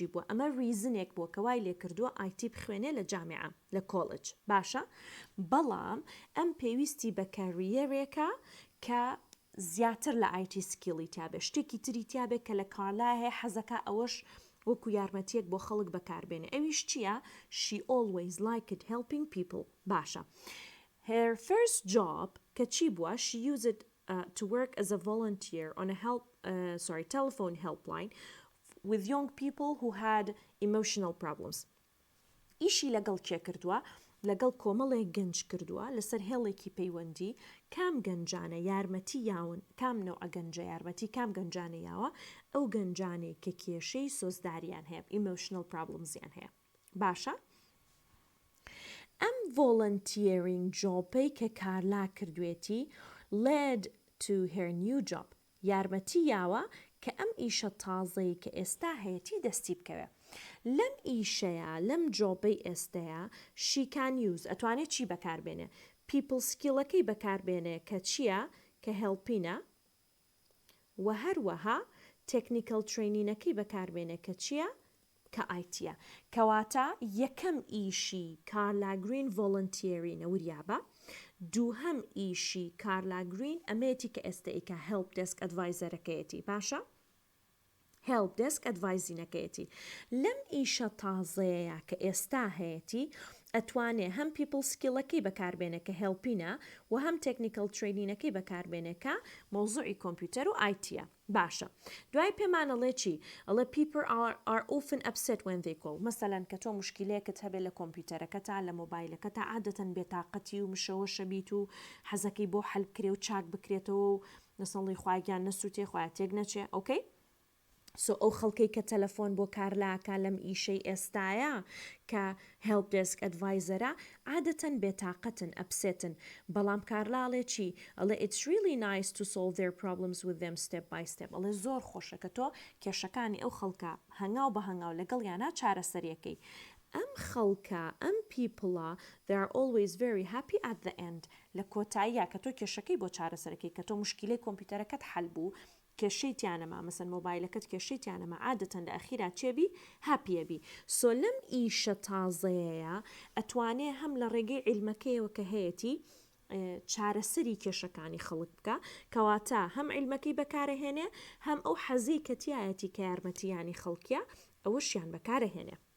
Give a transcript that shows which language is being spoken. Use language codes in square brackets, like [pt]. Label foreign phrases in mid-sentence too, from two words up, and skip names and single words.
[ckb] بووە ئەمە ریزنێک بووە کە وای لێ کردووە ئایتی بخوێنێ لە جامعە لە کۆڵج باشە بەڵام ئەم پێویستی بە کەریەرێکە کە زیاتر لە [en] IT skill [ckb] تابێ شتێکی تری تابێت کە لە کارلا هەیە حەزەکە ئەوەش وەکو یارمەتیەک بۆ خەڵک بەکاربێنێ ئەویش چییە [en] she always liked helping people [ckb] باشە [en] her first job [ckb] کە چی بووە [en] she used it to work as a volunteer on a telephone helpline with young people who had emotional problems. [ckb] ئیشی لەگەڵ کێ کردووە لەگەڵ کۆمەڵێک گەنج کردووە لەسەر هێڵێکی پەیوەندی کام گەنجانە یارمەتی یاون کام نەوە گەنجە یارمەتی کام گەنجانە یاوە ئەو گەنجانەی کە کێشەی سۆزداریان هەیە [en] emotional problems [ckb] یان هەیە باشە ئەم volunteering جۆپەی کە کارلا کردوێتی [en] led to her new job [ckb] یارمەتی یاوە کە ئەم ئیشە تازەی کە ئێستا هەیەی دەستی بکەوێ لەم ئیشەیە لەم جۆبەی ئێستەیە [en] she can use [ckb] ئەتوانێت چی بەکاربێنێ [en] people skill [ckb] ەکەی بەکاربێنێ کە چییە کە هێڵپینە و هەروەها [en] technical training [ckb] ەکەی بەکاربێنێ کە چییە کە ئایتیە کەواتە یەکەم ئیشی کارلا گرین ڤۆڵنتیێرینە وریابە دووهەم ئیشی کارلا گرین ئەمێتی کە ئێستائیکە [en] help desk adviser [ckb] باشە [en] help desk advising [ckb] لەم ئیشە تازەیە کە ئێستا هەیەی ئەتوانێ هەم [en] people skill [ckb] بەکاربێنە کە هێلپینە و هەم [en] technical training [ckb] بەکاربێنێکە مۆزوعی کۆمپیوتەر و ئایتیە باشە دوای پێمانەڵێ چی ئەڵێ [en] people are often upset when they call [ckb] مەسەلەن کە تۆ مشکلەیەکت هەبێت لە کۆمپیوتەرەکەتا لە مۆبایلەکەتا عادەتەن بێتاقەتی و مشەوەشە بیت و حەزەکەی بۆ حەل بکرێ و چاک بکرێتەوە و نەسەڵی خوایگیان نەسووتێ خوای تێک نەچێ ئۆکەی ئەو خەڵکەی کە تەلەفۆن بۆ کارلاکە لەم ئیشەی ئێستایە کە [en] help desk adviser [ckb] عادەتەن بێتاقەتن ئەپسێتن بەڵام کارلاڵێ چی ئەڵێ [en] it's really nice to solve their problems with them step by step [ckb] ئەڵێ زۆر خۆشە کە تۆ کێشەکانی ئەو خەڵکە هەنگاو بە هەنگاو لەگەڵ یانە چارەسەریەکەی ئەم خەڵکە ئەم پیپڵە [en] they are always very happy at the end [ckb] لە کۆتاییە کە تۆ کێشەکەی بۆ چارەسەرەکەی کە تۆ مشکلەی کۆمپیوتەرەکەت حەل بوو کێشەیتیانەما مەسەن مۆبایلەکەت کێشەیتیانەما عادەتەن لە ئەخیرا چێبی هەپیەبی سۆ لەم ئیشە تازەیە ئەتوانێ هەم لە ڕێگەی عیلمەکەیەوە کە هەیەی چارەسەری کێشەکانی خەڵک بکە کەواتە هەم عیلمەکەی بەکارەهێنێ هەم ئەو حەزی کە تایەتی کە یارمەتیانی خەڵکیە ئەوەشیان بەکارەهێنێ